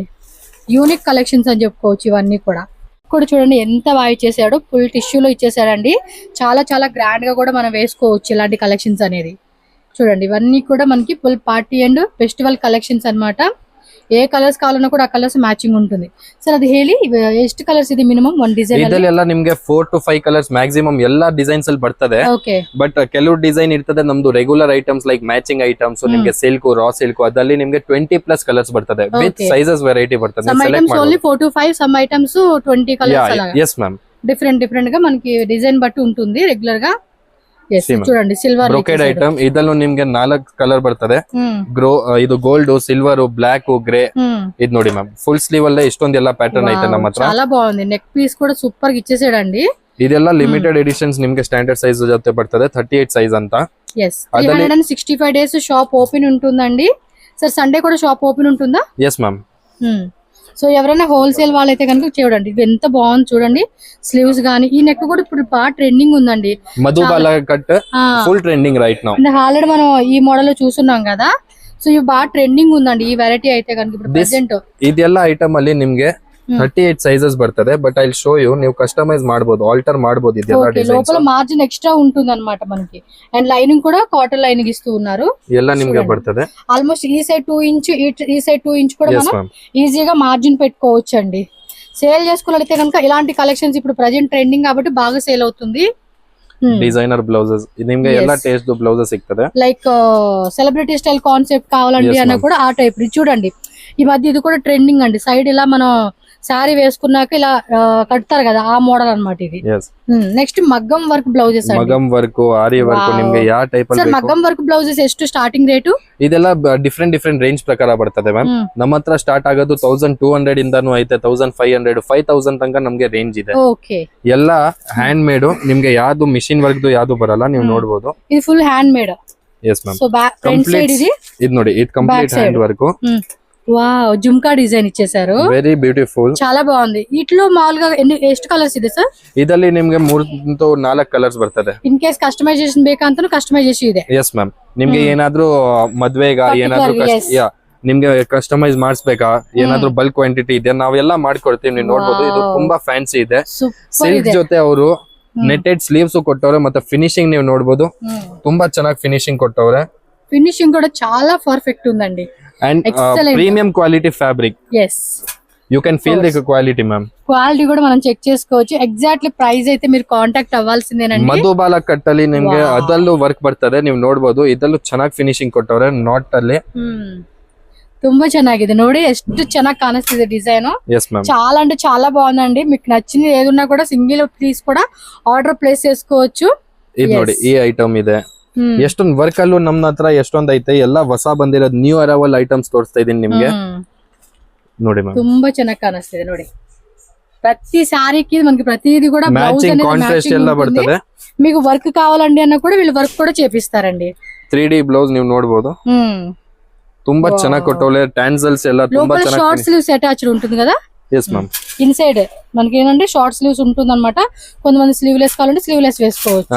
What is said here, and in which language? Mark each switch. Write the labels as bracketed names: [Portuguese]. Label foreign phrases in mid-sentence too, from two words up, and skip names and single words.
[English] unique collections [Telugu] అని చెప్పుకోవచ్చు ఇవన్నీ కూడా. చూడండి ఎంత బాగా ఇచ్చేసాడు, ఫుల్ టిష్యూలో ఇచ్చేసాడండి. చాలా చాలా గ్రాండ్ గా కూడా మనం వేసుకోవచ్చు ఇలాంటి కలెక్షన్స్ అనేది. చూడండి ఇవన్నీ కూడా మనకి [English] full party and festival collections [Telugu] అన్నమాట. ఏ కలర్స్ కావాలన్నా కూడా ఆ కలర్స్ మ్యాచింగ్ ఉంటుంది. [Kannada] ಸರ್ ಅದು ಹೇಳಿ ಎಷ್ಟು ಕಲರ್ಸ್ ಇದೆ ಮಿನಿಮಮ್ ಒಂದು ಡಿಸೈನ್ ಅಲ್ಲಿ? ಇದೆಲ್ಲ ನಿಮಗೆ 4 to 5 [English] colours maximum [Kannada] ಎಲ್ಲಾ ಡಿಸೈನ್ಸ್ ಅಲ್ಲಿ ಬರ್ತದೆ. ಓಕೆ. ಬಟ್ ಕೆಲವು ಡಿಸೈನ್ ಇರ್ತದೆ ನಮ್ದು [English] regular items like matching items, [Kannada] ನಿಮಗೆ ಸಿಲ್ಕ್, [English] raw silk [Kannada] ಅದಲ್ಲಿ ನಿಮಗೆ 20+ ಕಲರ್ಸ್ ಬರ್ತದೆ [English] with sizes variety [Kannada] ಬರ್ತದೆ. [English] some items only 4 to 5, some items 20 colours అలా. yes ma'am. [Telugu] డిఫరెంట్ గా మనకి డిజైన్ బట్టి ఉంటుంది రెగ్యులర్ గా. చూడండి సిల్వర్ [Kannada] ಬ್ರೊಕೇಡ್ ಐಟಮ್ ಇದಲ್ಲೂ ನಿಮ್ಗೆ 4 ಕಲರ್ ಬರ್ತದೆ. ಇದು ಗೋಲ್ಡ್, ಸಿಲ್ವರ್, ಬ್ಲಾಕ್, ಗ್ರೇ. ಇದು ನೋಡಿ ಮ್ಯಾಮ್ ಫುಲ್ ಸ್ಲೀವ್ ಅಲ್ಲೇ ಇಷ್ಟೊಂದೆಲ್ಲ ಪ್ಯಾಟರ್ನ್ ಐತೆ ನಮ್ಮ ಹತ್ರ. [Telugu] చాలా బాగుంది. నెక్ పీస్ కూడా సూపర్ గా ఇచ్చేసాడండి. [Kannada] ಇದೆಲ್ಲ [English] limited editions [Kannada] ನಿಮ್ಗೆ [English] standard size [Kannada] ಜೊತೆ ಬರ್ತದೆ 38 ಸೈಜ್ ಅಂತ. [English] 365 days shop open [Telugu] ఉంటుందండి. [English] sir Sunday [Telugu] కూడా [English] shop open [Telugu] ఉంటుందా? [English] yes ma'am. [Telugu] సో ఎవరైనా హోల్సేల్ వాళ్ళైతే కనుక చూడండి ఇది ఎంత బాగుంది చూడండి. స్లీవ్స్ గానీ ఈ నెక్ కూడా ఇప్పుడు బాగా ట్రెండింగ్ ఉందండి. [English] Madhubala cut full trending right now. [Telugu] ఆల్రెడీ మనం ఈ మోడల్ లో చూస్తున్నాం కదా. సో ఇవి బాగా ట్రెండింగ్ ఉందండి ఈ వెరైటీ అయితే కనుక ఇప్పుడు ప్రెసెంట్. [Kannada] ಇದೆಲ್ಲ ಐಟಮ್ ಅಲ್ಲಿ ನಿಮ್ಗೆ 38 ಸೈಜಸ್ ಬರ್ತದೆ. [English] but I will show you, [Kannada] ನೀವು ಕಸ್ಟಮೈಸ್ ಮಾಡಬಹುದು, ಆಲ್ಟರ್ ಮಾಡಬಹುದು. ಇದೆಲ್ಲ ಡಿಸೈನ್ಸ್ [Telugu] లోపల [English] margin extra [Telugu] ఉంటుంది అన్నమాట మనకి. అండ్ లైనింగ్ కూడా [English] cotton lining [Telugu] ఇస్తూ ఉన్నారు. [Kannada] ಎಲ್ಲ ನಿಮ್ಗೆ ಬರ್ತದೆ. [Telugu] ఆల్మోస్ట్ ఈ సైడ్ 2 ఇంచ్ ఈ సైడ్ 2 ఇంచ్ కూడా మనం ఈజీగా మార్జిన్ పెట్టుకోవచ్చు అండి. సేల్ చేసుకోవాలంటే కనుక ఇలాంటి కలెక్షన్స్ ఇప్పుడు [English] present trending [Telugu] కాబట్టి బాగా సేల్ అవుతుంది. [English] designer blouses [Kannada] ನಿಮ್ಗೆ ಎಲ್ಲ [English] taste blouses [Kannada] ಸಿಗ್ತದೆ. [English] like celebrity style concept [Telugu] కావాలండి అన్న కూడా ఆ టైప్. చూడండి ఈ మధ్య ఇది కూడా ట్రెండింగ్ అండి. సైడ్ ఇలా మనం సారీ వేసుకున్నాక ఇలా కడతారు కదా ఆ మోడల్ అన్నమాట ఇది. నెక్స్ట్ మగ్గం [English] work blouses. [Kannada] ಮಗಂ ವರ್ಕ್, ಆರಿ ವರ್ಕ್ ನಿಮ್ಗೆ ಯಾವ ಟೈಪ್ ಅಲ್ಲಿ ಸರ್ ಮగ్గಂ [English] work blouses [Kannada] ಎಷ್ಟು ಸ್ಟಾರ್ಟಿಂಗ್ ರೇಟು? ಇದೆಲ್ಲ [English] different range [Kannada] ಪ್ರಕಾರ ಬರ್ತದೆ ಮ್ಯಾಮ್. ನಮ್ಮ ಹತ್ರ ಸ್ಟಾರ್ಟ್ ಆಗೋದು 1200 ಇಂದಾನು ಐತೆ, 1500, 5000 ತನಕ ನಮ್ಗೆ ರೇಂಜ್ ಇದೆ. ಓಕೆ. ಎಲ್ಲ [English] hand made. [Kannada] ನಿಮ್ಗೆ ಯಾವ್ದು ಮಿಷಿನ್ ವರ್ಕ್ ಯಾವ್ದು ಬರಲ್ಲ, ನೀವು ನೋಡಬಹುದು. ಇದು [English] full hand made. yes ma'am. so back front side ಇದೆ. [Kannada] ಇದು ನೋಡಿ, ಇದು [English] complete hand work. [Telugu] వావ్, జుమ్కా డిజైన్ ఇచ్చేసారు. [English] very beautiful, [Telugu] చాలా బాగుంది. ఇట్లో మామూలుగా [Kannada] ಎಷ್ಟು కలర్స్ ಇದೆ ಸರ್? ಇದರಲ್ಲಿ ನಿಮಗೆ 3 to 4 ಕಲರ್ಸ್ ಬರ್ತದೆ. [English] in case [Kannada] ಕಸ್ಟಮೈಸೇಷನ್ ಬೇಕಂತನೂ ಕಸ್ಟಮೈಸೇಷನ್ ಇದೆ. [English] yes ma'am. [Kannada] ನಿಮ್ಗೆ ಏನಾದ್ರೂ ಮದ್ವೆಗ ಏನಾದ್ರೂ ನಿಮ್ಗೆ ಕಸ್ಟಮೈಸ್ ಮಾಡಿಸ್ಬೇಕಾ, ಏನಾದ್ರೂ [English] bulk quantity [Kannada] ಇದೆ, ನಾವೆಲ್ಲ ಮಾಡ್ಕೊಡ್ತೀವಿ. ನೀವು ನೋಡ್ಬೋದು, ಇದು ತುಂಬಾ ಫ್ಯಾನ್ಸಿ ಇದೆ. ಸಿಲ್ಕ್ ಜೊತೆ ಅವರು [English] netted sleeves [Kannada] ಕೊಟ್ಟವ್ರೆ. ಮತ್ತೆ ಫಿನಿಶಿಂಗ್ ನೀವು ನೋಡ್ಬೋದು, ತುಂಬಾ ಚೆನ್ನಾಗಿ ಫಿನಿಶಿಂಗ್ ಕೊಟ್ಟವ್ರೆ. [Telugu] ఫినిషింగ్ కూడా చాలా పర్ఫెక్ట్ ఉందండి. [English] and premium quality fabric. yes, you can feel the quality ma'am. [Telugu] క్వాలిటీ కూడా మనం చెక్ చేసుకోవచ్చు. [English] exactly price [Telugu] అయితే మీరు కాంటాక్ట్ అవ్వాల్సిందేనండి. [Kannada] ಮಧುಬಾಲ ಕಟ್ಟಲ್ಲಿ ನಿಮ್ಗೆ ಅದಲ್ಲೂ ವರ್ಕ್ ಬರ್ತದೆ, ನೀವು ನೋಡ್ಬೋದು. ಇದಲ್ಲೂ ಚೆನ್ನಾಗಿ ಫಿನಿಶಿಂಗ್ ಕೊಟ್ಟವ್ರೆ ನಾಟ್ ಅಲ್ಲಿ. ತುಂಬಾ ಚೆನ್ನಾಗಿದೆ ನೋಡಿ, ಎಷ್ಟು ಚೆನ್ನಾಗಿ ಕಾಣಿಸ್ತಿದೆ ಡಿಸೈನ್. [English] yes ma'am. [Telugu] చాలా అంటే చాలా బాగుందండి. మీకు నచ్చింది ఏదున్నా కూడా [English] single piece [Telugu] కూడా [English] order place [Telugu] చేసుకోవచ్చు. [Kannada] ಇದು ನೋಡಿ, ಈ ಐಟಮ್ ಇದೆ. ಎಷ್ಟೊಂದು ವರ್ಕ್ ಅಲ್ಲೂ ನಮ್ಮ ಹತ್ರ ಎಷ್ಟೊಂದ್ ಐತೆ. ಎಲ್ಲ ಹೊಸ ಬಂದಿರೋದು [English] new arrival items [Kannada] ತೋರಿಸ್ತಾ ಇದೀನಿ ನಿಮ್ಗೆ. ನೋಡಿ ಮ್ಯಾಮ್, ತುಂಬಾ ಚೆನ್ನಾಗಿ ಕಾಣಿಸ್ತಿದೆ ನೋಡಿ. [Telugu] ప్రతి సారీకి మనకి ప్రతిది కూడా [English] matching contrast [Kannada] ಎಲ್ಲ ಬರ್ತದೆ. [Telugu] మీకు వర్క్ కావాలండి అన్న కూడా వీళ్ళు వర్క్ కూడా చేపిస్తారండి. [Kannada] 3D ಬ್ಲೌಸ್ ನೀವು ನೋಡಬಹುದು. ತುಂಬಾ ಚೆನ್ನಾಗಿ ಕೊಟ್ಟವ್ರೆ. ಟ್ಯಾನ್ಸಲ್ಸ್ ಎಲ್ಲ ತುಂಬಾ ಚೆನ್ನಾಗಿ. [English] short sleeves attached [Telugu] ఉంటుంది కదా. [English] yes ma'am. [Telugu] ఇన్సైడ్ మనకి ఏంటంటే [English] short sleeves [Telugu] ఉంటుంది అనమాట. కొంతమంది స్లీవ్లెస్ కావాలంటే స్లీవ్లెస్ వేసుకోవచ్చు.